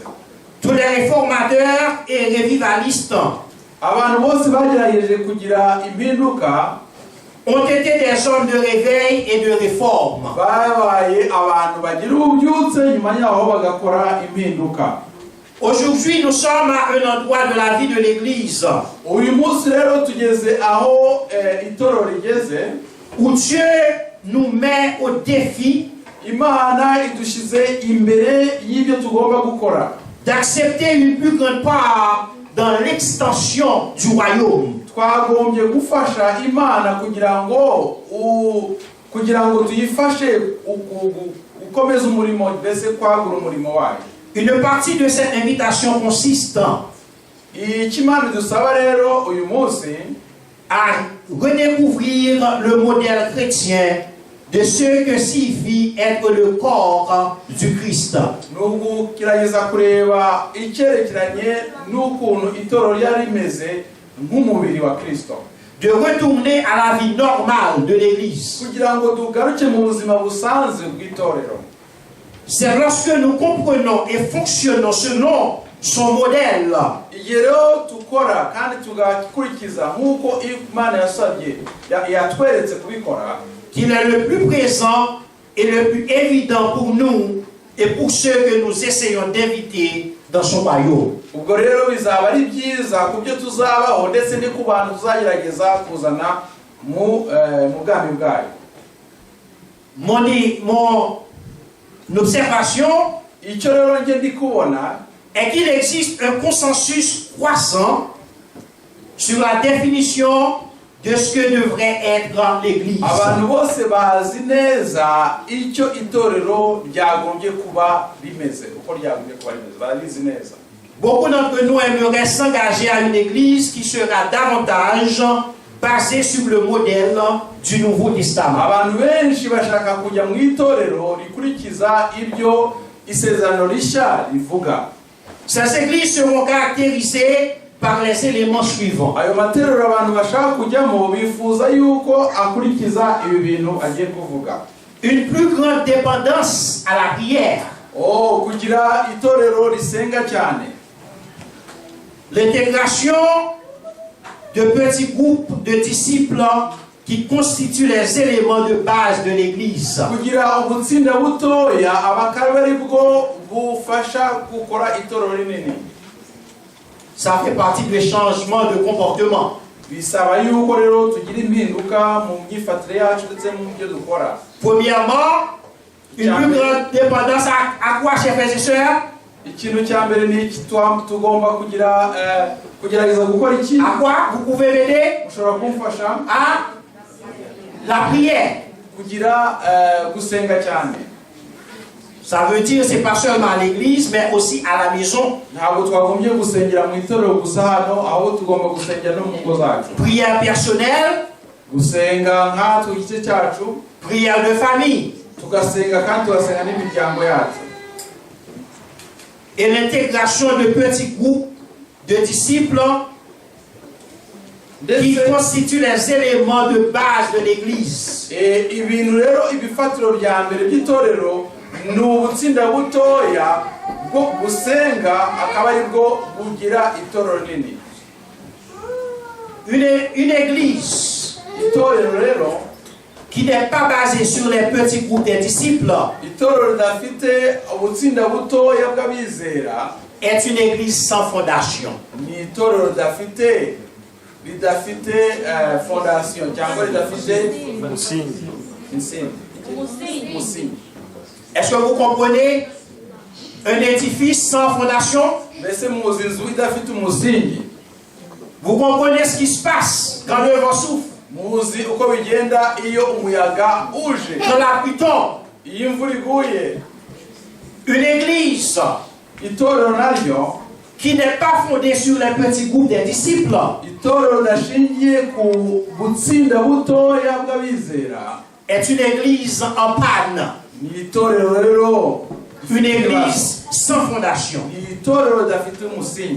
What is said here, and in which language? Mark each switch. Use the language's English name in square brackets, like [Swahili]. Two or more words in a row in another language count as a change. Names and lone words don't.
[French] Tous les réformateurs et revivalistes [Kinyarwanda] Abantu bose bagerageje kugira impinduka [French] ont été des hommes de réveil et de réforme. [Kinyarwanda] babaye abantu bagira ububyutse, nyuma yaho bagakora impinduka. [French] Aujourd'hui, nous sommes à un endroit de la vie de l'Église [Kinyarwanda] Uyu munsi rero tugeze aho itorero rigeze, [French] où Dieu nous met au défi [Kinyarwanda] Imana idushize imbere y'ibyo tugomba gukora, [French] d'accepter une plus grande part dans l'extension du royaume. [Kinyarwanda] Twagombye gufasha Imana kugira ngo tuyifashe gukomeza umurimo, mbese kwagura umurimo wayo. [French] Une partie de cette invitation consiste [Kinyarwanda] Icyo Imana idusaba rero uyu munsi [French] à redécouvrir le modèle chrétien de ce que signifie être le corps du Christ. [Kinyarwanda] ni ugugerageza kureba icyerekeranye n'ukuntu itorero ryari rimeze nk'umubiri wa Kristo, [French] De retourner à la vie normale de l'Église. [Kinyarwanda] kugira ngo tugaruke mu buzima busanzwe bw'itorero. [French] C'est lorsque nous comprenons et fonctionnons selon son modèle [Kinyarwanda] Igihe rero tukora kandi tugakurikiza nk'uko Imana yasabye yatweretse kubikora, [French] qu'il est le plus présent et le plus évident pour nous et pour ceux que nous essayons d'inviter dans son royaume. [Kinyarwanda] ubwo rero bizaba ari byiza ku byo tuzabaho ndetse ni ku bantu tuzagerageza kuzana mu bwami bwayo. [French] Mon observation [Kinyarwanda] icyo rero nge ndi kubona [French] est qu'il existe un consensus croissant sur la définition de ce que devrait être l'Église. [Kinyarwanda] abantu bose bazi neza icyo itorero ryagombye kuba rimeze, uko ryagombye kuba rimeze barabizi neza. [French] Beaucoup d'entre nous aimeraient s'engager à une Église qui sera davantage basée sur le modèle du Nouveau Testament. [Kinyarwanda] abantu benshi bashaka kujya mu itorero rikurikiza ibyo isezerano rishya rivuga. [French] Ces églises seront caractérisées par les éléments suivants. [Kinyarwanda] ayo matorero abantu bashaka kujyamo bifuza yuko akurikiza ibi bintu agiye kuvuga. [French] Une plus grande dépendance à la prière. [Kinyarwanda] kugira itorero risenga cyane. [French] L'intégration de petits groupes de disciples qui constituent les éléments de base de l'Église. [Kinyarwanda] kugira ubutsinda butoya abakaba ari bwo bufasha gukora itorero rinini. [French] Ça fait partie des changements de comportement. [Kinyarwanda] bisaba yuko rero tugira impinduka mu myifatire yacu ndetse mu byo dukora. [French] Premièrement, une plus grande dépendance à quoi, chers frères et sœurs? [Kinyarwanda] ikintu cya mbere ni iki tugomba kugerageza gukora iki? [French] À quoi? Vous pouvez m'aider? [Kinyarwanda] ushobora kumfasha? [French] À la prière. [Kinyarwanda] kugira gusenga cyane. [French] Ça veut dire c'est pas seulement à l'église mais aussi à la maison. [Kinyarwanda] ntabwo twagombye gusengera mu itorero gusa hano, aho tugomba gusengera no mu ngo zacu. [French] Prière personnelle. [Kinyarwanda] gusenga nkatwe igice cyacu. [French] Prière de famille. [Kinyarwanda] tugasenga kandi tugasenga n'imiryango yacu. [French] Et l'intégration de petits groupes de disciples qui constituent les éléments de base de l'église. [Kinyarwanda] ibintu rero ibifatiro bya mbere by'itorero ni ubutsinda butoya bwo gusenga akaba ari bwo bugira itorero nini. [French] Une église [Kinyarwanda] itorero rero [French] qui n'est pas basée sur les petits groupes des disciples [Kinyarwanda] itorero ridafite ubutsinda butoya bw'abizera [French] est une église sans fondation. [Kinyarwanda] ni itorero ridafite fondation cyangwa ridafite umusingi. [French] Est-ce que vous comprenez? Un édifice sans fondation? [Kinyarwanda] mbese muzi inzu idafite umusingi? [French] Vous comprenez ce qui se passe quand le vent souffle? [Kinyarwanda] muzi uko bigenda iyo umuyaga uje, [French] Quand la pluie tombe? [Kinyarwanda] iyo imvura iguye. [French] Une église [Kinyarwanda] itorero naryo [French] qui n'est pas fondée sur les petits groupes des disciples [Kinyarwanda] itorero ridashingiye ku butsinda butoya bw'abizera [French] est une église en panne. [Kinyarwanda] ni itorero rero [French] Une église sans fondation. [Kinyarwanda] ni itorero ridafite umusingi.